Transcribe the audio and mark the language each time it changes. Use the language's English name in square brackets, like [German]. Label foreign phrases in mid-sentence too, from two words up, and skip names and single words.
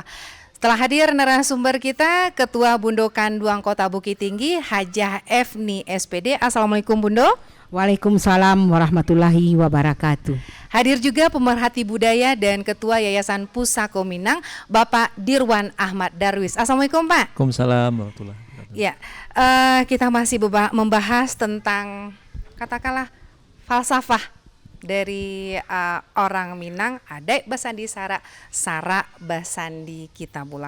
[Indonesian] Setelah hadir narasumber kita, Ketua Bundo Kanduang Kota Bukit Tinggi, Hajah Efni SPD. Assalamualaikum Bundo. [Arabic] وعليكم السلام ورحمة الله وبركاته. [Indonesian] Hadir juga pemerhati budaya dan Ketua Yayasan Pusako Minang, Bapak Dirwan Ahmad Darwis. Assalamualaikum Pak. [Arabic] وعليكم السلام ورحمة الله وبركاته. [Indonesian] Ya, kita masih membahas tentang katakanlah falsafah dari orang Minang, Adek Basandi Sara, Sara Basandi Kitabullah.